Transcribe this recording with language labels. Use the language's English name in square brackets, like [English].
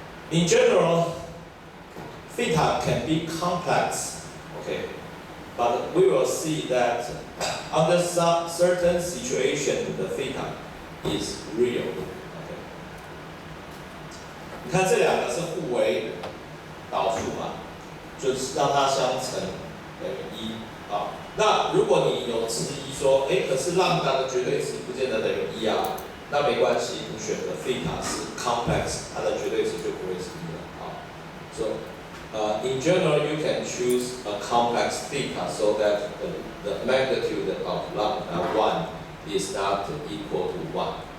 [English] In general, theta can be complex. Okay. but we will see that under certain situation the theta is real. Okay. [Chinese] 你看这两个是互为导数嘛，就是让它相乘等于1啊。那如果你有质疑说，可是浪达的绝对值不见得等于1啊，那没关系，你选的 theta 是 complex， 它的绝对值就不会是1了啊。 [English] So, in general, you can choose a complex theta so that the magnitude of lambda 1 is not equal to 1.